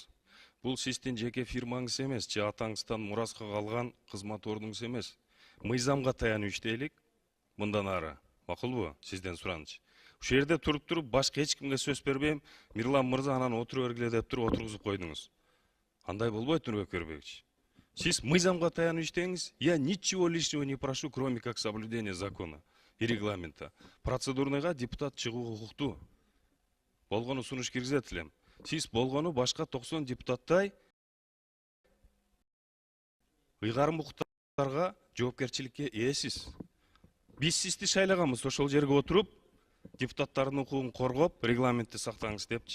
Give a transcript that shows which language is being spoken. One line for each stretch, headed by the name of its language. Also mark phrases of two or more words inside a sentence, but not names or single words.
Kyrgyz: Бул сиздин жеке фирмаңыз эмес, же атаңыздан мураска калган кызмат ордуңуз эмес. Мыйзамга таянып иштейлик мындан ары. Макулбу? Сизден сураныч. Ушул жерде туруп башка эч кимге сөз бербейм. Мирлан мырза анан отура бергиле деп туруп отургузуп койдуңуз. Андай болбойт, Нурбек Өрбекович. Сиз мыйзамга таянып иштеңиз.
Russian: Я ничего лишнего не прошу, кроме как соблюдения закона и регламента.
Kyrgyz: Процедурныйга депутат чыгуу укуктуу. Болгону сунуш киргизет элем. Сиз болгону башка 90 депутаттай ыйгарым укуктарга жоопкерчиликке ээсиз. Биз сизди шайлаганбыз, ошол жерге отуруп, депутаттардын укугун коргоп, регламентти сактаңыз депчи.